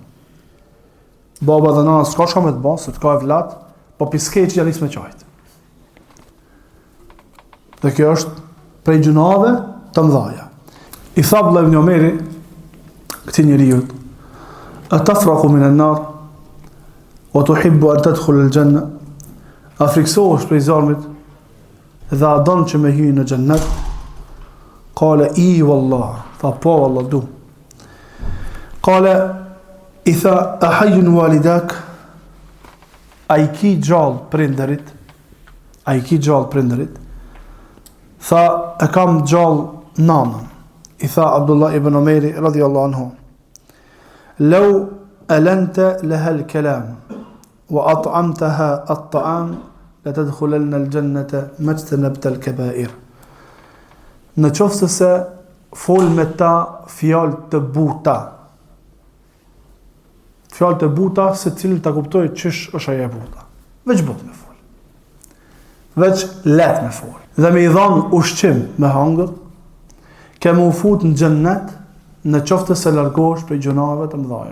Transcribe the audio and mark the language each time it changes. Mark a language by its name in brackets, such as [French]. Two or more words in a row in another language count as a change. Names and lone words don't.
[Albanian] Baba dhe nana s'ka shka me të bëhet, se të ka e vlat, po piskej që janis me qajt. Dhe kjo është prej gjunave të mëdhaja. I tha Abdullah ibn Omeri këtij njeriu, [Arabic] "أتفرق من النار وتحب أن تدخل الجنة?" [Albanian] A friksohesh prej zarmit dhe a don që me hyjë në xhennet? Qala i wallah, tha po wallah du. Qala i tha [Arabic] أحي والدك, [Albanian] a i ki gjallë prinderit? A i ki gjallë prinderit? Tha, e kam gjallë nanën. I tha Abdullah ibn Omeri [Arabic] رضي الله عنه لو ألنت لها الكلام وأطعمتها الطعام لتدخلن الجنة ما اجتنبت الكبائر." [Albanian] Në qoftë se fol me ta fjalë të buta. Fjalë të buta se cilën ta kuptoj çish është ajo e buta. Veç but me fol. Veç let me fol. Dhe me i dhanë ushqim me hangër, ke më fut në xhennet në qoftë se largohesh prej gjunave të mëdha.